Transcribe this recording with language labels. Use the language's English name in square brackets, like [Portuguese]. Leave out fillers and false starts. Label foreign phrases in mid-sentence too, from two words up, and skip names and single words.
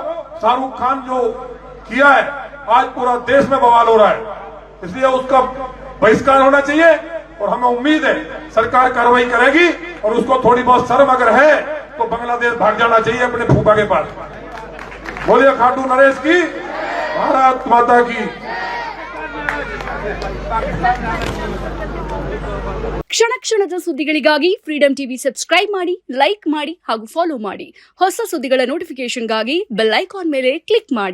[Hindi] शाहरुख खान जो किया है, आज पूरा देश में बवाल हो रहा है। इसलिए उसका बहिष्कार होना चाहिए और हमें उम्मीद है सरकार कार्रवाई करेगी और उसको थोड़ी बहुत शर्म अगर है तो बांग्लादेश भाग जाना चाहिए अपने फूफा के पास। बोलिए खाटू नरेश की, भारत माता की। [Kannada] ಕ್ಷಣ ಕ್ಷಣದ ಸುದ್ದಿಗಳಿಗಾಗಿ ಫ್ರೀಡಂ ಟಿವಿ ಸಬ್ಸ್ಕ್ರೈಬ್ ಮಾಡಿ, ಲೈಕ್ ಮಾಡಿ ಹಾಗೂ ಫಾಲೋ ಮಾಡಿ. ಹೊಸ ಸುದ್ದಿಗಳ ನೋಟಿಫಿಕೇಶನ್ಗಾಗಿ [English] bell icon [Kannada] ಮೇಲೆ ಕ್ಲಿಕ್ ಮಾಡಿ.